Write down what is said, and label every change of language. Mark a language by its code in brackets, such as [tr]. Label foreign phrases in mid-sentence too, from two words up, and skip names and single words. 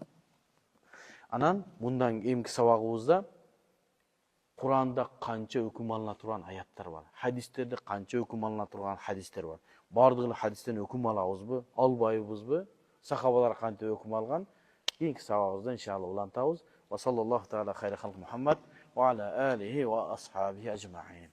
[ky] Анан мындан кийинки сабагыбызда Куранда канча өкүм алына турган аяттар бар. Хадистерде канча өкүм алына турган хадистер бар. Бардыгы хадистен өкүм алабызбы, албайбызбы? Сахабалар кантип өкүм алган? Кийинки сабагыбызда иншалла улантабыз. [ar] وصلى الله تعالى خير خلقه محمد وعلى آله وأصحابه أجمعين.